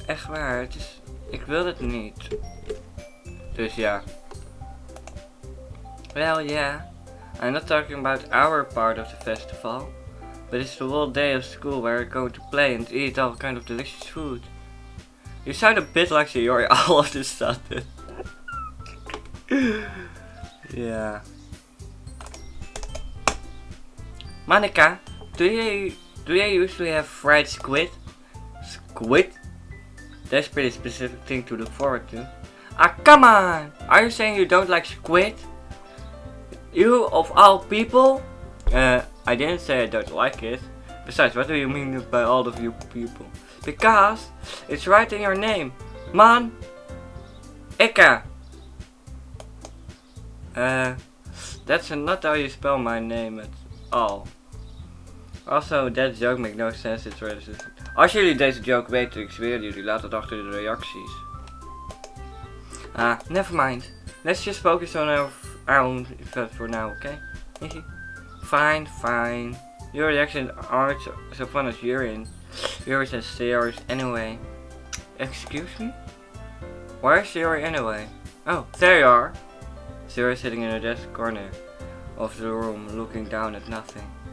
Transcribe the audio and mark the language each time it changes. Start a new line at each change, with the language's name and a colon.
Dutch: Echt waar, ik wil het niet. Dus ja.
English: Well, yeah. I'm not talking about our part of the festival, but it's the whole day of school where we're going to play and eat all kind of delicious food. You sound a bit like sayori all of this sudden. Yeah. Monica, do you usually have fried squid? Squid? That's a pretty specific thing to look forward to. Ah, come on! Are you saying you don't like squid? You of all people? I didn't say I don't like it. Besides, what do you mean by all of you people? Because it's right in your name. Man. Ika. That's not how you spell my name at all. Also, that joke makes no sense, it's racist.
Dutch: Als jullie deze joke weten, ik zweer jullie, laat het achter de reacties.
English: Ah, never mind. Let's just focus on our own for now, okay? Fine, fine. Your reactions aren't so fun as yours and sayori's anyway. Excuse me? Where is sayori anyway? Oh, there you are. Sayori sitting in the desk corner of the room, looking down at nothing.